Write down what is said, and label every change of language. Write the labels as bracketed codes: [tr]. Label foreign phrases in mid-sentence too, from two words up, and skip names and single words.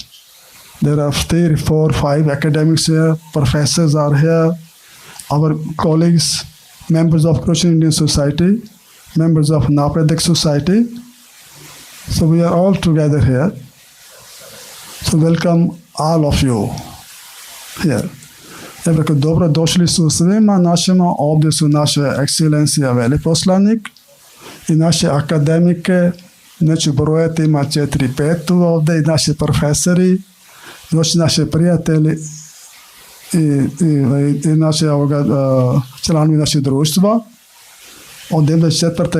[en] There are 3, 4, 5 academics here, professors are here, our colleagues, members of Croatian-Indian Society, members of Napredak Society. So we are all together here. So welcome all of you here. [hr] Dobro došli su svima našima, ovdje su naše ekscelencija veleposlanik i naše akademike, neću brojati, ima 4-5 tu ovdje, i naši profesori, još naši prijatelji i naše članovi našeg društva od 1994.